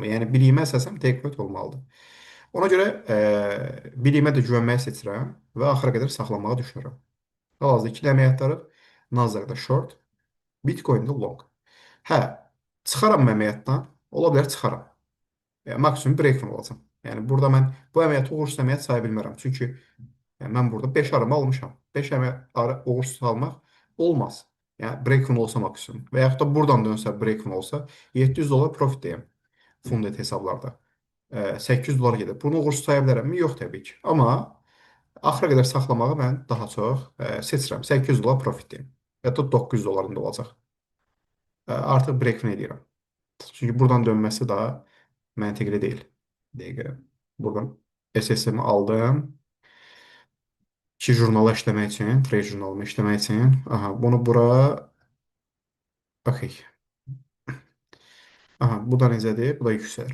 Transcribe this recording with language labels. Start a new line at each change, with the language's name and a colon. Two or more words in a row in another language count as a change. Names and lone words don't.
Azerbaijani: Yəni biliyimə əsasən
English: take profit
Azerbaijani: olmalıdır. Ona görə biliyimə də güvənməyi seçirəm və axıra qədər saxlamağı düşünürəm. Hal-hazırda ikili əməliyyatları Nasdaq-da short, Bitcoin-də long. Hə, çıxaram əməliyyatdan, ola bilər çıxaram. Maksimum break-even olacam. Yəni burada mən bu əməliyyatı uğursuz əməliyyat saya bilmərəm. Çünki mən burada 5 arımı almışam. 5 arı uğursuz almaq olmaz. Yəni break-even olsa maksimum. Və yaxud da buradan dönsə break-even olsa 700 dollar profit deyim funded hesablarda. 800 dollar gedir. Bunu uğursuz saya bilərəmmi? Yox təbii ki. Amma axıra qədər saxlamağı mən daha çox seçirəm. 800 dollar profit deyim. Hətta 900 dollarında olacaq. Artıq break-even edirəm. Çünki buradan dönməsi daha məntiqli deyil. Dəqiqə. Buradan SSM-i aldım. İki jurnala işləmək üçün, trade jurnalıma işləmək üçün. Aha, bunu bura, okey. Aha, bu da necədir? Bu da yüksəlir.